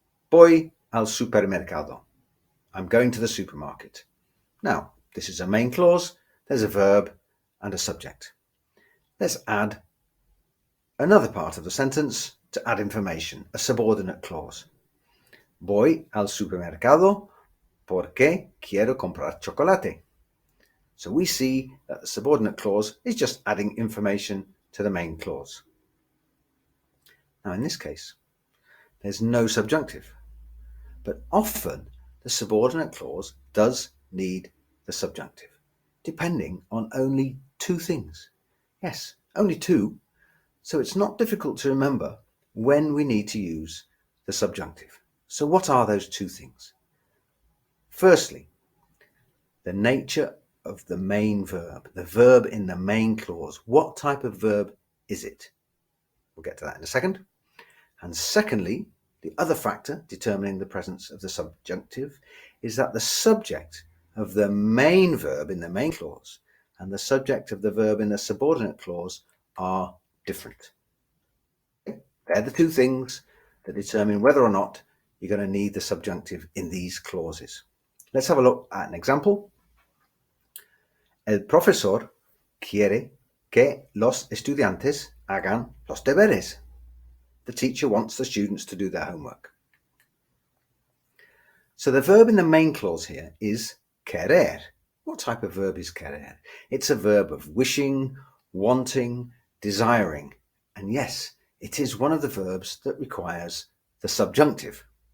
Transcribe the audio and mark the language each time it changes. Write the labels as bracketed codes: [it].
[es] Voy al supermercado. [en] I'm going to the supermarket. Now, this is a main clause, there's a verb and a subject. Let's add another part of the sentence to add information, a subordinate clause. [es] Voy al supermercado porque quiero comprar chocolate. [en] So we see that the subordinate clause is just adding information to the main clause. Now in this case, there's no subjunctive, but often the subordinate clause does need the subjunctive, depending on only two things. Yes, only two, so it's not difficult to remember when we need to use the subjunctive. So what are those two things? Firstly, the nature of the main verb, the verb in the main clause. What type of verb is it? We'll get to that in a second. And secondly, the other factor determining the presence of the subjunctive is that the subject of the main verb in the main clause and the subject of the verb in the subordinate clause are different. They're the two things that determine whether or not you're going to need the subjunctive in these clauses. Let's have a look at an example. [es] El profesor quiere que los estudiantes hagan los deberes. [en] The teacher wants the students to do their homework. So the verb in the main clause here is querer. What type of verb is querer? It's a verb of wishing, wanting, desiring. And yes, it is one of the verbs that requires the subjunctive.